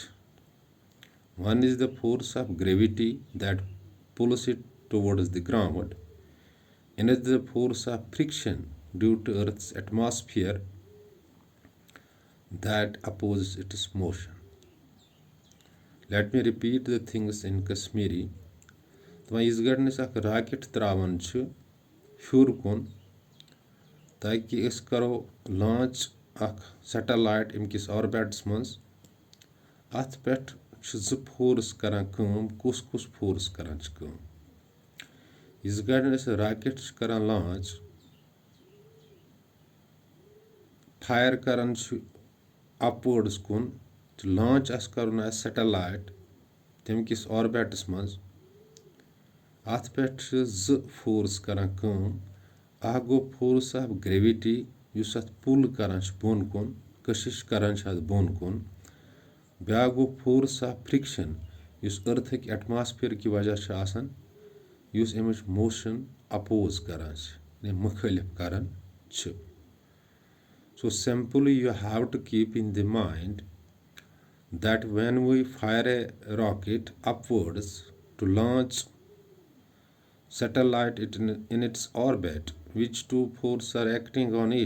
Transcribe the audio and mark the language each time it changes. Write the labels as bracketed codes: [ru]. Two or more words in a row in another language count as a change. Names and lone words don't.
[en] One is the force of gravity that pulls it towards the ground, and is the force of friction due to Earth's atmosphere that opposes its motion. Let me repeat the things in Kashmiri. [ks] तो इस गडनस अख रॉकेट त्रावन छ हूर कुन, ताकि अस करो लॉन्च अख सैटेलाइट अमकिस ऑर्बिट्स मज। अथ पेठ ज फोर्स करान काम, कुस कुस फोर्स करान काम। इस गडनस रॉकेट करान लॉन्च, फायर करान अपवर्ड्स कुन, तो लॉन्च अस करुन सैटेलाइट तमकिस ऑर्बिट्स मज। अथ पेठ ज फोर्स करान काम। अह गो [en] force of gravity [ks] युस अथ पुल करान बोन कुन, कशिश करान अथ बोन कुन। ब्या गो [en] force of friction [ks] युस [en] Earth atmosphere [hi] की वजह से [ks] आसान یُس اَمِچ موشن اپوز کران چھِ یعنی مُخٲلِف کران چھِ. [en] So simply you have to keep in the mind that when we fire a rocket upwards to launch satellite in its orbit, which two forces are acting on it?